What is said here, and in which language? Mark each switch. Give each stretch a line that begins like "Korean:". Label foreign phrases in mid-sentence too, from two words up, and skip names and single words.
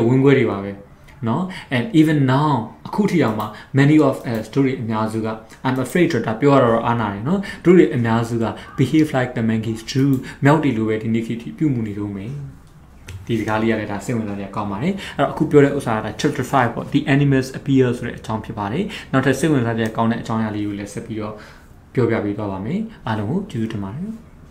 Burmese: ဝင်းခွဲတွေပါပဲနော်
English: and even now
Burmese: အခုထိအောင်မှာ
English: many of us
Burmese: တို့တွေအများစုက
English: I'm afraid
Burmese: ဆိုတာပြောရတော့အားနာတယ်နော်တို့တွေအများစုက
English: behave like the monkeys too
Burmese: မြောက်တွေလိုပဲဒီနေ့ခေတ်ထိပြုမှုနေတော့မယ်ဒီစကားလေးရတယ်ဒါစိတ်ဝင်စားစရာကောင်းပါတယ်အဲ့တော့အခုပြောတဲ့ဥစ္စာက chapter 5 ပေါ့
English: the animals appear
Burmese: ဆိုတဲ့အကြောင်းဖြစ်ပါတယ်နောက်ထပ်စိတ်ဝင်စားစရာကောင်းတဲ့အကြောင်းအရာလေးကိုလည်းဆက်ပြီးတော့ပြောပြပေးသွားပါမယ်အားလုံးကိုကျေးဇူးတင်ပါတယ်